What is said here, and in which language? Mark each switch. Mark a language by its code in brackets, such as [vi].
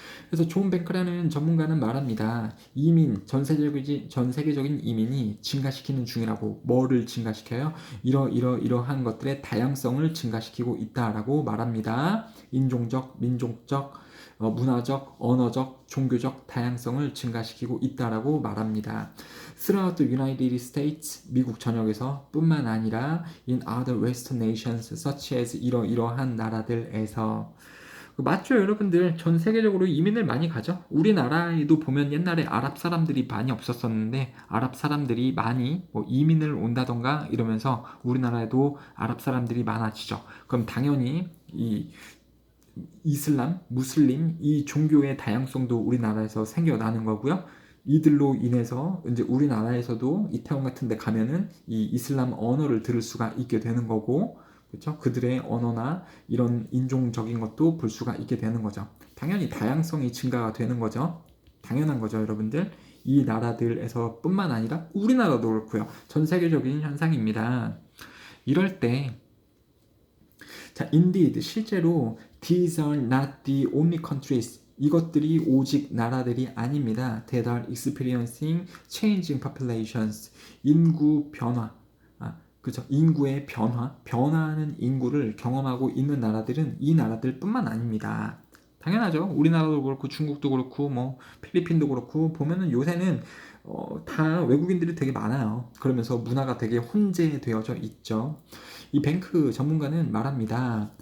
[ko] 그래서 존 뱅크라는 전문가는 말합니다. 이민, 전 세계적인 이민이 증가시키는 중이라고. 뭐를 증가시켜요? 이러한 것들의 다양성을 증가시키고 있다라고 말합니다. 인종적, 민족적, 문화적, 언어적, 종교적 다양성을 증가시키고 있다라고 말합니다. [en] Throughout the United States, [ko] 미국 전역에서 뿐만 아니라 [en] in other Western nations such as [ko] 이러한 나라들에서. 맞죠, 여러분들? 전 세계적으로 이민을 많이 가죠. 우리나라에도 보면 옛날에 아랍 사람들이 많이 없었었는데 아랍 사람들이 많이 뭐 이민을 온다던가 이러면서 우리나라에도 아랍 사람들이 많아지죠. 그럼 당연히 이 이슬람, 무슬림 이 종교의 다양성도 우리나라에서 생겨나는 거고요. 이들로 인해서 이제 우리나라에서도 이태원 같은 데 가면은 이 이슬람 언어를 들을 수가 있게 되는 거고, 그렇죠? 그들의 언어나 이런 인종적인 것도 볼 수가 있게 되는 거죠. 당연히 다양성이 증가가 되는 거죠. 당연한 거죠, 여러분들. 이 나라들에서 뿐만 아니라 우리나라도 그렇고요. 전 세계적인 현상입니다. 이럴 때 자, [en] indeed, [ko] 실제로 [en] these are not the only countries. [ko] 이것들이 오직 나라들이 아닙니다. [en] That are experiencing changing populations. [ko] 인구 변화. 그죠? 인구의 변화하는 인구를 경험하고 있는 나라들은 이 나라들뿐만 아닙니다. 당연하죠. 우리나라도 그렇고 중국도 그렇고 뭐 필리핀도 그렇고 보면은 요새는 다 외국인들이 되게 많아요. 그러면서 문화가 되게 혼재되어져 있죠. 이 뱅크 전문가는 말합니다.